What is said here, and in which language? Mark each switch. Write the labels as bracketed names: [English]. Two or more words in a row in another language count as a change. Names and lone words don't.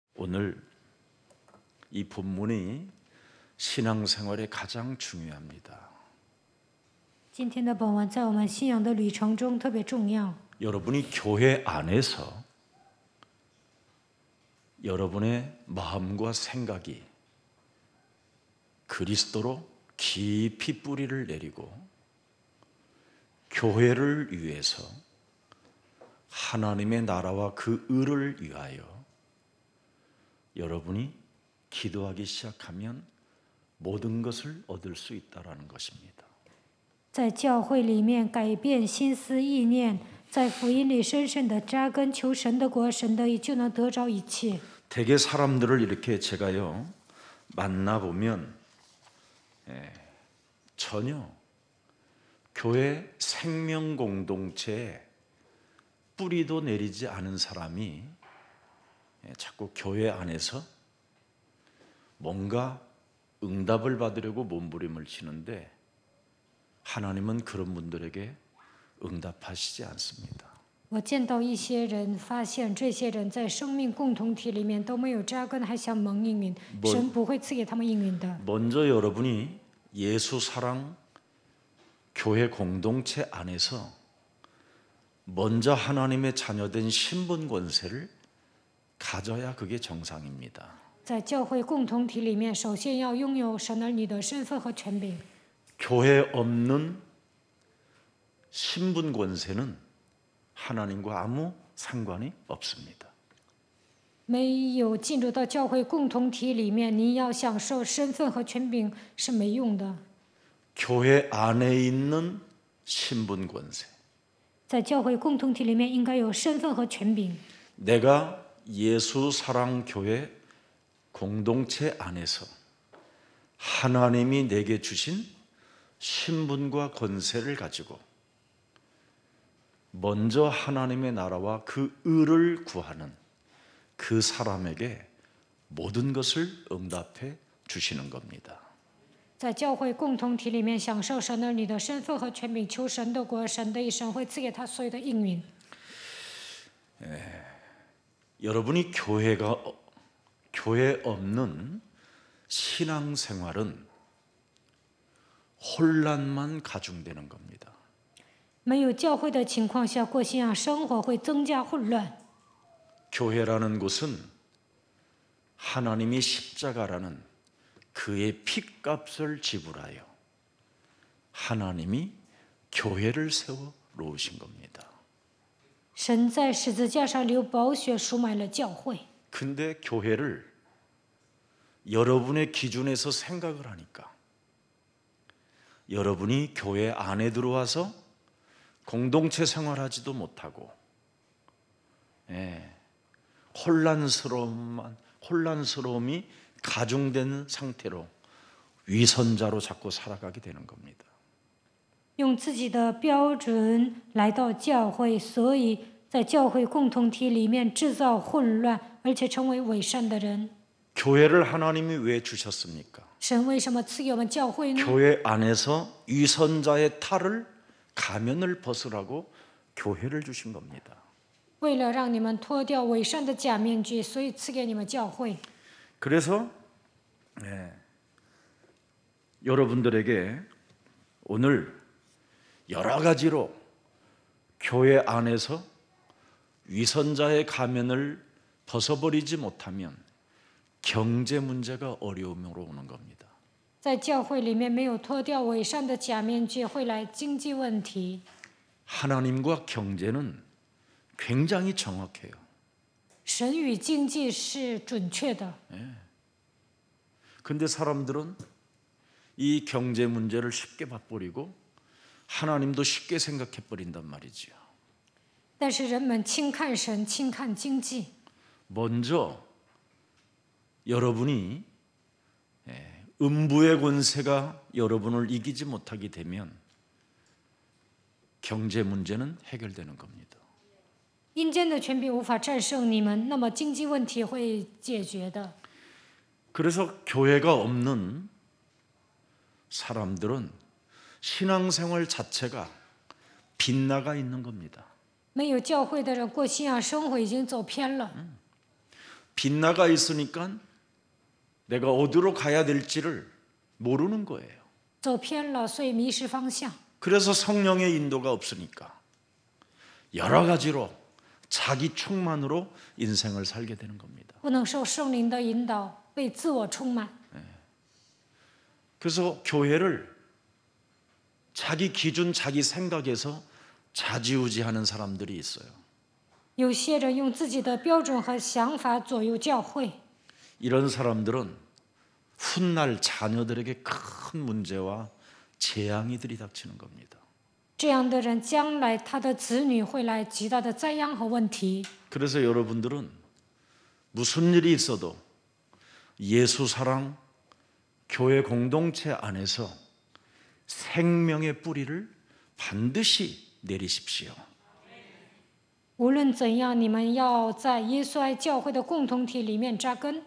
[Korean] 오늘 이 본문이 신앙생활에 가장 중요합니다. [Chinese] 今天的本文在我们信仰的旅程中特别重要。 [Korean] 여러분이 교회 안에서 여러분의 마음과 생각이 그리스도로 깊이 뿌리를 내리고 교회를 위해서 하나님의 나라와 그 의를 위하여 여러분이 기도하기 시작하면 모든 것을 얻을 수 있다라는 것입니다. [Chinese] 在教会里面改变心思意念，在福音里深深的扎根，求神的国、神的义，就能得着一切。 [Korean] 대개 사람들을 이렇게 제가요 만나보면 전혀 교회 생명 공동체에 뿌리도 내리지 않은 사람이 자꾸 교회 안에서 뭔가 응답을 받으려고 몸부림을 치는데 하나님은 그런 분들에게 응답하시지 않습니다. [Chinese] 我见到一些人，发现这些人在生命共同体里面都没有扎根，还想蒙应允，神不会赐给他们应允的。 [Korean] 먼저 여러분이 예수 사랑 교회 공동체 안에서 먼저 하나님의 자녀된 신분 권세를 가져야 그게 정상입니다. [Chinese] 在教会共同体里面，首先要拥有神儿女的身份和权柄。 [Korean] 교회 없는 신분 권세는 하나님과 아무 상관이 없습니다. [Chinese] 没有进入到教会共同体里面，你要享受身份和权柄是没用的。 [Korean] 교회 안에 있는 신분 권세. [Chinese] 在教会共同体里面，应该有身份和权柄。 [Korean] 내가 예수 사랑 교회 공동체 안에서 하나님이 내게 주신 신분과 권세를 가지고 먼저 하나님의 나라와 그 의를 구하는 그 사람에게 모든 것을 응답해 주시는 겁니다. [Chinese] 在教会共同体里面享受神儿女的身份和权柄，求神的国、神的义，神会赐给他所有的应允。 [Korean] 여러분이 교회 없는 신앙생활은 혼란만 가중되는 겁니다. [Chinese] 没有教会的情况下过信仰生活会增加混乱。 [Korean] 교회라는 곳은 하나님이 십자가라는 그의 핏값을 지불하여 하나님이 교회를 세워 놓으신 겁니다. [Chinese] 神在十字架上流宝血赎买了教会， [Korean] 근데 교회를 여러분의 기준에서 생각을 하니까 여러분이 교회 안에 들어와서 공동체 생활하지도 못하고 혼란스러움이 가중된 상태로 위선자로 자꾸 살아가게 되는 겁니다. [Chinese] 用自己的标准来到教会，所以在教会共同体里面制造混乱，而且成为伪善的人。 [Korean] 교회를 하나님이 왜 주셨습니까? [Chinese] 神为什么赐给我们教会呢？ [Korean] 교회 안에서 위선자의 탈을 가면을 벗으라고 교회를 주신 겁니다. [Chinese] 为了让你们脱掉伪善的假面具，所以赐给你们教会。 [Korean] 그래서 여러분들에게 오늘 여러 가지로 교회 안에서 위선자의 가면을 벗어버리지 못하면 경제 문제가 어려움으로 오는 겁니다. [Chinese] 在教会里面没有脱掉伪善的假面具，会来经济问题。 [Korean] 하나님과 경제는 굉장히 정확해요. [Chinese] 神与经济是准确的， [Korean] 근데 사람들은 이 경제 문제를 쉽게 봐버리고 하나님도 쉽게 생각해 버린단 말이지요. [Chinese] 但是人们轻看神，轻看经济。 [Korean] 먼저 여러분이 음부의 권세가 여러분을 이기지 못하게 되면 경제 문제는 해결되는 겁니다. [Chinese] 阴间的权柄无法战胜你们，那么经济问题会解决的。 [Korean] 그래서 교회가 없는 사람들은 신앙생활 자체가 빗나가 있는 겁니다. [Chinese] 没有教会的人过信仰生活已经走偏了。 [Korean] 빗나가 있으니까 내가 어디로 가야 될지를 모르는 거예요. [Chinese] 走偏了，所以迷失方向。 [Korean] 그래서 성령의 인도가 없으니까 여러 가지로 자기 충만으로 인생을 살게 되는 겁니다. [Chinese] 不能受圣灵的引导，被自我充满。 [Korean] 그래서 교회를 자기 기준, 자기 생각에서 좌지우지하는 사람들이 있어요. [Chinese] 有些人用自己的标准和想法左右教会， [Korean] 이런 사람들은 훗날 자녀들에게 큰 문제와 재앙이 들이닥치는 겁니다. [Chinese] 这样的人将来他的子女会来极大的灾殃和问题。 [Korean] 그래서 여러분들은 무슨 일이 있어도 예수 사랑 교회 공동체 안에서 생명의 뿌리를 반드시 내리십시오. [Chinese] 无论怎样，你们要在耶稣爱教会的共同体里面扎根。